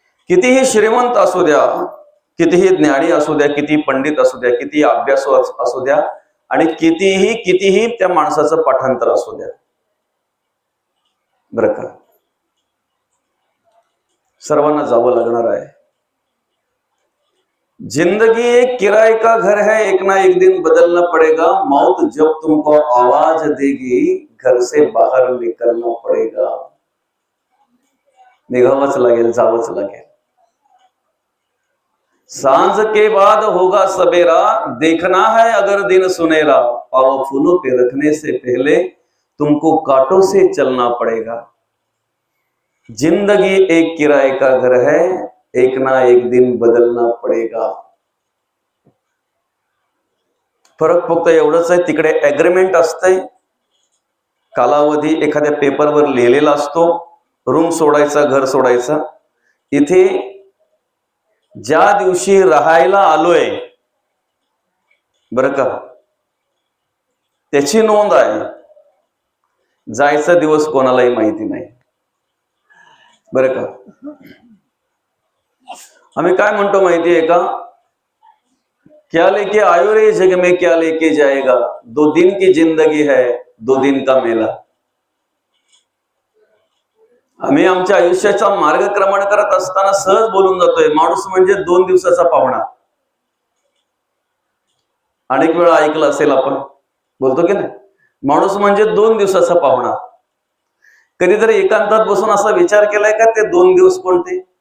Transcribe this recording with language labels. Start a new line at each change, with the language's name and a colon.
Marathi: कितीही श्रीमंत असू द्या, कितीही ज्ञानी असू द्या, किती पंडित असू द्या, किती अभ्यासू असू द्या, आणि कितीही त्या माणसाचं पाठांतर असू द्या. बरं का? सर्वांना जावं लागणार आहे.
Hindi: जिंदगी एक किराए का घर है, एक ना एक दिन बदलना पड़ेगा. मौत जब तुमको आवाज देगी, घर से बाहर निकलना पड़ेगा.
Marathi: निघावंच लागेल, जावंच लागेल.
Hindi: सांझ के बाद होगा सवेरा, देखना है अगर दिन सुनेरा. पाव फूलों पे रखने से पहले तुमको कांटों से चलना पड़ेगा. जिंदगी एक किराए का घर है, एक ना एक दिन बदलना पडेगा.
Marathi: फरक फक्त एवढंच आहे, तिकडे ऍग्रीमेंट असते, कालावधी एखाद्या पेपरवर लिहिलेला असतो, रूम सोडायचा, घर सोडायचा. इथे ज्या दिवशी राहायला आलोय, बरं का, त्याची नोंद आहे. जायचा दिवस कोणालाही माहिती नाही. बरं का? आम्ही काय म्हणतो माहिती आहे का?
Hindi: क्या लेके आयो रे जग में क्या लेके जाएगा. 2 दिन की जिंदगी है, 2 दिन का मेला.
Marathi: आम्ही आमच्या आयुष्याचा मार्गक्रमण करत असताना सहज बोलून जातोय, माणूस म्हणजे 2 दिवसाचा पाहुणा. अनेक वेळा ऐकलं असेल आपण, बोलतो की नाही, माणूस म्हणजे 2 दिवसाचा पाहुणा. कधीतरी एकांतात बसून असा विचार केलाय का, ते 2 दिवस कोणते?